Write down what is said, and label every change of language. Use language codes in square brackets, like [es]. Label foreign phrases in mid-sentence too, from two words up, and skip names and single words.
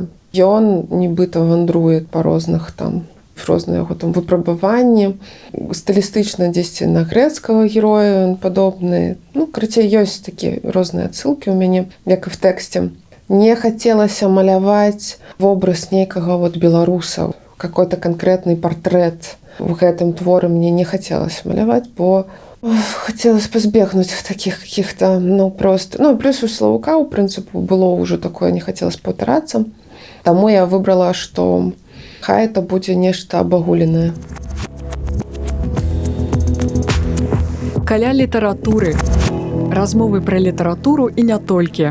[be] Ён нібыта вандруе па розных там розныя яго там выпрабаванні, стылістычна дзесьці на грэцкага героя ён падобны. Ну, карацей, ёсць такія розныя адсылкі ў мяне, як і в тэксце. Не хацелася маляваць вобраз нейкага вот беларуса, [ru] какой-то конкретный [be] партрэт в гэтым творы мне не хацелася маляваць, бо хацелася пазбегнуць такіх каких-то, ну, просто... Ну, плюс у Славука, у прынцыпу, было ўжо такое, не хацелася паўтарацца. Таму я выбрала, што хай это будзе нешта абагуленае. Каля літаратуры. Размовы пра літаратуру і не толькі.